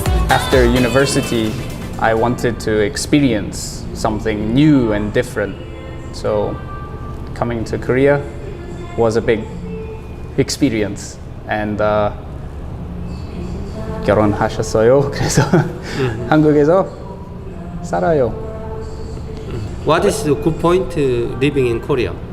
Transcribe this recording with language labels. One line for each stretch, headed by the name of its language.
English: After university, I wanted to experience something new and different. So coming to Korea was a big experience.
Korean: And 결혼하셨어요. 그래서 한국에서 살아요.
English: What is the good point living in Korea?